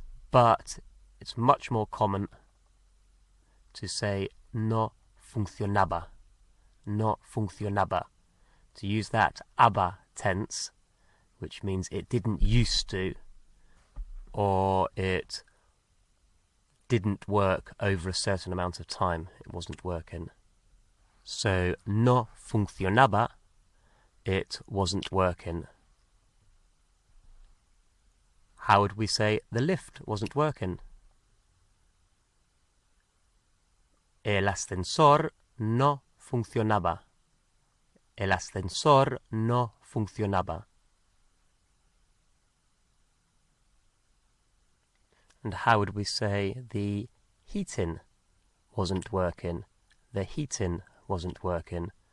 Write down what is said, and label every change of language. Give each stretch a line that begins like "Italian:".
English: but it's much more common to say
Spanish: no funcionaba, no funcionaba,
English: to use that aba tense, which means it didn't used to, or it didn't work over a certain amount of time. It wasn't working. So,
Spanish: no funcionaba,
English: it wasn't working. How would we say the lift wasn't working?
Spanish: El ascensor no funcionaba. El ascensor no funcionaba.
English: And how would we say the heating wasn't working? The heating wasn't working.